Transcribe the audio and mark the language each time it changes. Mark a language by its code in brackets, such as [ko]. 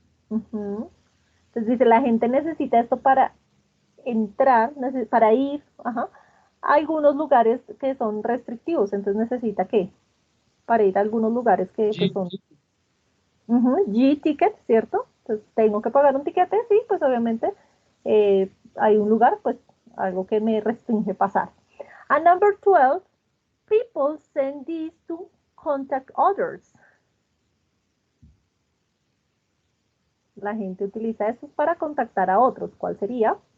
[es] Entonces dice, la gente necesita esto para entrar, para ir a algunos lugares que son restrictivos. Entonces necesita ¿qué? Para ir a algunos lugares que pues, son... G-ticket, ¿cierto? Entonces tengo que pagar un tiquete, sí, pues obviamente hay un lugar, pues algo que me restringe pasar. [en] And number 12, people send these to contact others. [es] La gente utiliza esto para contactar a otros. ¿Cuál sería?